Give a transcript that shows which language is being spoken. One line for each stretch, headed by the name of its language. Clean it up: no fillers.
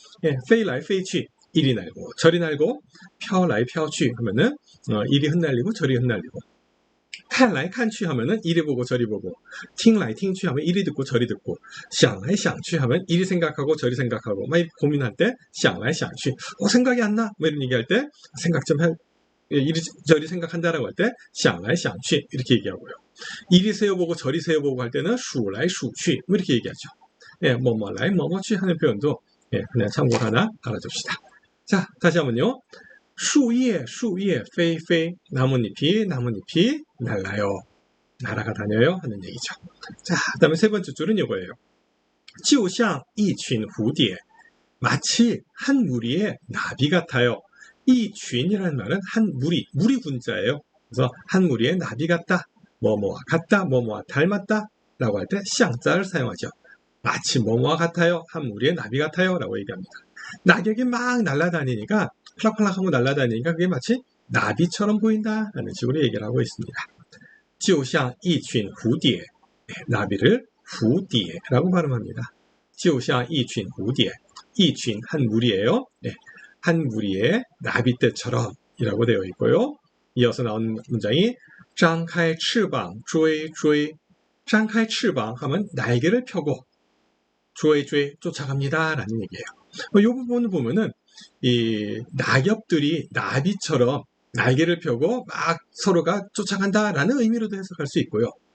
Korean: 예,
Chinese: 飞来飞去
Korean: 이리 날고 저리 날고
Chinese: 飘来飘去
Korean: 하면은 이리 흩날리고 저리 흩날리고
Chinese: 看来看去
Korean: 하면은 이리 보고 저리 보고
Chinese: 听来听去
Korean: 하면 이리 듣고 저리 듣고
Chinese: 想来想去
Korean: 하면 이리 생각하고 저리 생각하고 막 고민할 때 想来想去 생각이 안 나? 뭐 이런 얘기할 때 생각 좀 해. 이리저리 생각한다라고 할 때
Chinese: 想来想去
Korean: 이렇게 얘기하고요. 이리 세어보고 저리 세어보고 할 때는
Chinese: 数来数去
Korean: 뭐 이렇게 얘기하죠. 예, 뭐뭐来뭐뭐去하는 표현도 예, 그냥 참고로 하나 알아둡시다. 자, 다시 한번요.
Chinese: 树叶树叶飞飞
Korean: 나뭇잎이 날라요. 날아가 다녀요 하는 얘기죠. 자, 그 다음에 세 번째 줄은 이거예요.
Chinese: 就像一群蝴蝶
Korean: 마치 한 무리의 나비 같아요. 이 쥔이라는 말은 한 무리 군자예요. 그래서 한 무리의 나비 같다, 뭐뭐와 같다, 뭐뭐와 닮았다 라고 할 때 쌍자를 사용하죠. 마치 뭐뭐와 같아요, 한 무리의 나비 같아요 라고 얘기합니다. 낙엽이 막 날아다니니까 팔락팔락하고 날아다니니까 그게 마치 나비처럼 보인다 라는 식으로 얘기를 하고 있습니다.
Chinese: 就像一群蝴蝶
Korean: 나비를 蝴蝶라고 발음합니다.
Chinese: 就像一群蝴蝶
Korean: 一群한 무리예요. 네. 한 무리의 나비떼처럼 이라고 되어 있고요. 이어서 나온 문장이
Chinese: 张开翅膀追追
Korean: 张开翅膀 하면 날개를 펴고 追追 쫓아갑니다 라는 얘기예요. 이 부분을 보면은 이 낙엽들이 나비처럼 날개를 펴고 막 서로가 쫓아간다 라는 의미로도 해석할 수 있고요.